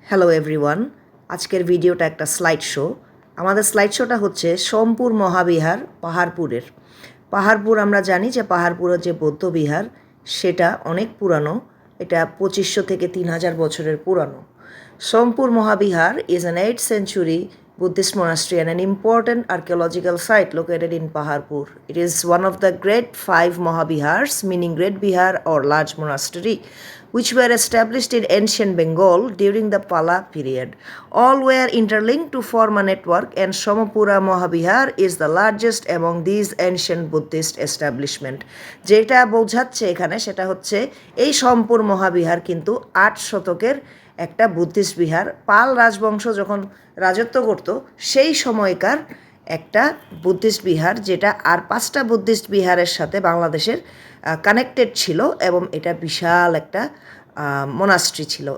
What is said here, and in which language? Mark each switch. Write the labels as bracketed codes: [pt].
[bn] Hello everyone, আজকের ভিডিওটা একটা স্লাইড শো। আমাদের স্লাইড শোটা হচ্ছে সোমপুর মহাবিহার পাহাড়পুরের। পাহাড়পুর আমরা জানি যে পাহাড়পুরের যে বৌদ্ধবিহার সেটা অনেক পুরানো, এটা 2500 থেকে 3000 বছরের পুরানো। [en] Somapura Mahavihara is an 8th century Buddhist monastery and an important archaeological site located in Paharpur. It is one of the great 5 Mahabihars, meaning great bihar or large monastery, which were established in ancient Bengal during the Pala period. All were interlinked to form a network, and Somapura Mahabihar is the largest among these ancient Buddhist establishment. [bn] যেটা বোঝাচ্ছে এখানে সেটা হচ্ছে এই সোমপুর মহাবিহার কিন্তু 8 শতকের একটা Buddhist Bihar. পাল রাজবংশ যখন রাজত্ব করত সেই সময়কার একটা বুদ্ধিস্ট বিহার, যেটা আর 5টা বুদ্ধিস্ট বিহারের সাথে বাংলাদেশের কানেক্টেড ছিল এবং এটা বিশাল একটা মোনাস্ট্রি ছিল।